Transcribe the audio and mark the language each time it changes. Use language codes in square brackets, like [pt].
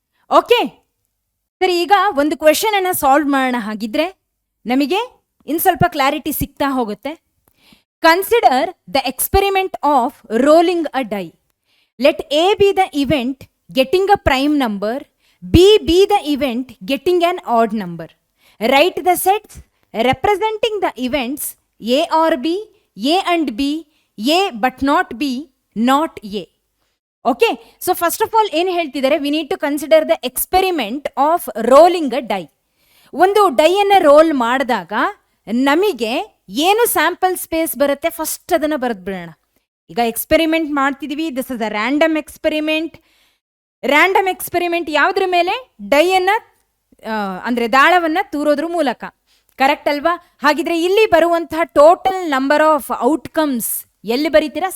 [kn] Okay, ಸರಿ. ಈಗ ಒಂದು ಕ್ವೆಶನ್ ಅನ್ನ ಸಾಲ್ವ್ ಮಾಡೋಣ. ಹಾಗಿದ್ರೆ ನಮಗೆ ಇನ್ ಸ್ವಲ್ಪ ಕ್ಲಾರಿಟಿ ಸಿಗ್ತಾ ಹೋಗುತ್ತೆ. [en] Consider the experiment of rolling a die. Let A be the event getting a prime number, B be the event getting an odd number. Write the sets representing the events A or B, A and B, A but not B, not A. Okay, so first of all [kn] ಏನು ಹೇಳ್ತಿದ್ದಾರೆ? [en] we need to consider the experiment of rolling a die. [kn] ಒಂದು ಡೈಯನ್ನು roll ಮಾಡಿದಾಗ ನಮಗೆ ಏನು sample space ಬರುತ್ತೆ first ಅದನ್ನು ಬರೆದು ಬಿಡೋಣ. ಈಗ ಎಕ್ಸ್ಪೆರಿಮೆಂಟ್ ಮಾಡ್ತಿದೀವಿ, [en] This is a random experiment. [kn] Random experiment ಯಾವುದ್ರ ಮೇಲೆ? ಡೈಯನ್ನು ಅಂದರೆ ದಾಳವನ್ನು ತೂರೋದ್ರ ಮೂಲಕ. ಕರೆಕ್ಟ್ ಅಲ್ವಾ? ಹಾಗಿದ್ರೆ ಇಲ್ಲಿ ಬರುವಂತಹ ಟೋಟಲ್ ನಂಬರ್ ಆಫ್ ಔಟ್ಕಮ್ಸ್ ಎಲ್ಲಿ ಬರೀತೀರಾ?